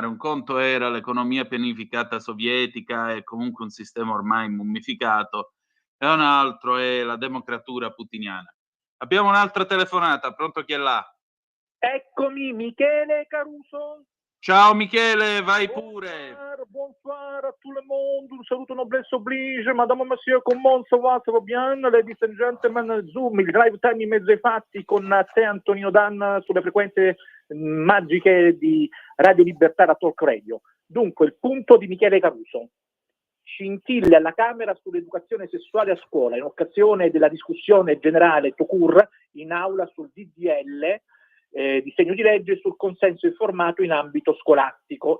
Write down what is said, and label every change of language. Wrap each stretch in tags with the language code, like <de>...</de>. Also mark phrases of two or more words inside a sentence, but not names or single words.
<it>Un conto era l'economia pianificata sovietica e comunque un sistema ormai mummificato, e un altro è la democratura putiniana. Abbiamo un'altra telefonata, pronto, chi è là? Eccomi, Michele Caruso. Ciao Michele, vai pure.</it> <fr>Bonsoir à tout le monde,</fr> <it>un saluto</it> <fr>noblesse oblige, madame, monsieur, comment ça va bien,</fr> <en>ladies and gentlemen,</en> <it>Zoom, il live time in mezzo ai fatti con te Antonino Danna sulle frequenze magiche di Radio Libertà da Talk Radio. Dunque, il punto di Michele Caruso. Scintille alla Camera sull'educazione sessuale a scuola in occasione della discussione generale Tocur in aula sul DDL disegno di legge sul consenso informato in ambito scolastico.</it>